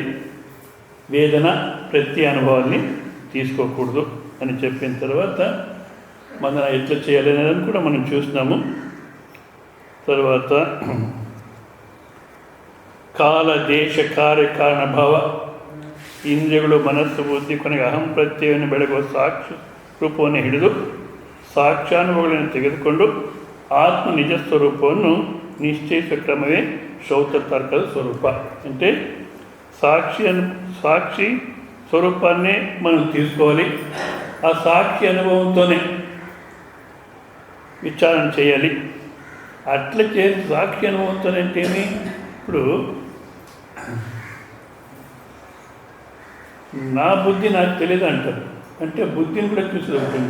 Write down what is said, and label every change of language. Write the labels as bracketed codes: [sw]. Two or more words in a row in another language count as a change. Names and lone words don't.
[te] వేదన ప్రతి అనుభవాన్ని తీసుకోకూడదు అని చెప్పిన తర్వాత మన ఎట్లా చేయాలి అనేది కూడా మనం చూస్తున్నాము. తర్వాత కాల [kn] దేಶ కార్యకారణ భావ ಇಂದ್ರಿಯಗಳು ಮನಸ್ಸು ಬುದ್ಧಿ ಕೊನೆಗೆ ಅಹಂ ಪ್ರತ್ಯಯವನ್ನು ಬೆಳಗುವ ಸಾಕ್ಷಿ ರೂಪವನ್ನು ಹಿಡಿದು ಸಾಕ್ಷ್ಯಾನುಭವಗಳನ್ನು ತೆಗೆದುಕೊಂಡು ಆತ್ಮ ನಿಜ ಸ್ವರೂಪವನ್ನು ನಿಶ್ಚಯಿಸುವ ಕ್ರಮವೇ ಶ್ರೌತ ತರ್ಕದ ಸ್ವರೂಪ. [te] అంటే సాక్షి స్వరూపాన్నే మనం తీసుకోవాలి. ఆ సాక్షి అనుభవంతోనే విచారణ చేయాలి. అట్లా చేసి సాక్షి అనుభవంతోనే అంటే ఏమి, ఇప్పుడు నా బుద్ధి నాకు తెలియదు అంటారు, అంటే బుద్ధిని కూడా చూసి ఉంటుంది.